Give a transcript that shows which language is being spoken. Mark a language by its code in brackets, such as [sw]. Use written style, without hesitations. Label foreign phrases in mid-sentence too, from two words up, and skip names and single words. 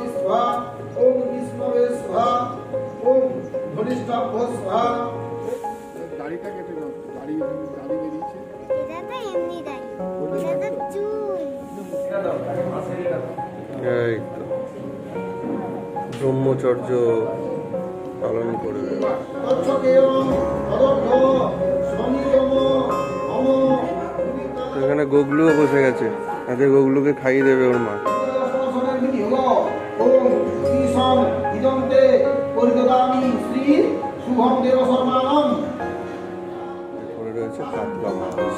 [sa] स्वाहा ओम विष्णवे स्वाहा ओम धनिष्ठाभ्य स्वाहा [bn] দাড়িটা কেটে দাও দাড়ি বেরিয়েছে এটা তো এমনি দাড়ি এটা তো চুল এটা দাও মাসে এটা দাও এই তো ব্রহ্মচর্য পালন করবে এখানে গোগলুও বসে গেছে আজকে গোগলুকে খাইয়ে দেবে ওর মা এরপরে রয়েছে কাতলা মাছ